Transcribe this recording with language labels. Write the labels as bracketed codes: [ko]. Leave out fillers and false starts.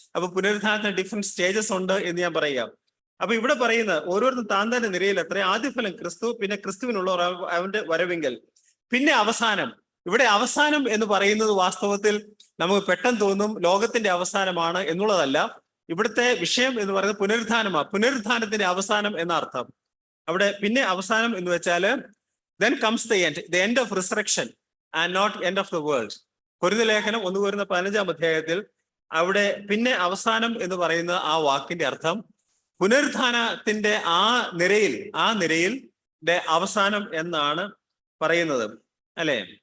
[ml] അപ്പൊ പുനരുത്ഥാനത്തിന് different stages ഉണ്ട് എന്ന് ഞാൻ പറയാം. അപ്പൊ ഇവിടെ പറയുന്ന ഓരോരുത്തരും താന്താന്റെ നിരയിൽ എത്ര. ആദ്യഫലം ക്രിസ്തു, പിന്നെ ക്രിസ്തുവിനുള്ളവർ അവന്റെ വരവിങ്കൽ, പിന്നെ അവസാനം. ഇവിടെ അവസാനം എന്ന് പറയുന്നത് വാസ്തവത്തിൽ നമുക്ക് പെട്ടെന്ന് തോന്നും ലോകത്തിന്റെ അവസാനമാണ് എന്നുള്ളതല്ല. ഇവിടുത്തെ വിഷയം എന്ന് പറയുന്നത് പുനരുത്ഥാനമാണ്. പുനരുത്ഥാനത്തിന്റെ അവസാനം എന്ന അർത്ഥം. അവിടെ പിന്നെ അവസാനം എന്ന് വെച്ചാല് [en] then comes the end of resurrection and not end of the world. [ml] കൊരിന്ത്യർ ലേഖനം 1 കൊരിന്ത്യർ 15 അധ്യായത്തിൽ അവിടെ പിന്നെ അവസാനം എന്ന് പറയുന്ന ആ വാക്കിന്റെ അർത്ഥം പുനരുത്ഥാനത്തിന്റെ ആ നിരയിൽ അവസാനം എന്നാണ് പറയുന്നത്, അല്ലെ?